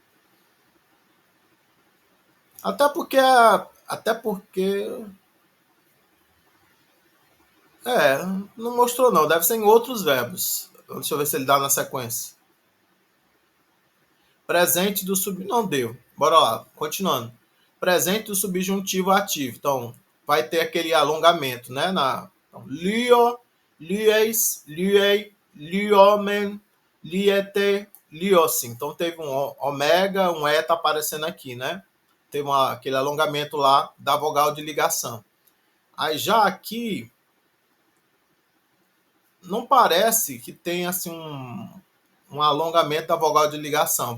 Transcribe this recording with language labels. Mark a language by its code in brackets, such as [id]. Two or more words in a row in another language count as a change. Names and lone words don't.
[pt] Até porque não mostrou não, deve ser em outros verbos. Deixa eu ver se ele dá na sequência. Presente do sub não deu. Bora lá, continuando. Presente do subjuntivo ativo. Então, vai ter aquele alongamento, né? Então, lio, [el] λύῃς, λύῃ, λύωμεν, λύητε, λύωσιν. [pt] Então, teve um ômega, um eta aparecendo aqui, né? Teve aquele alongamento lá da vogal de ligação. Aí já aqui, não parece que tem assim um alongamento da vogal de ligação.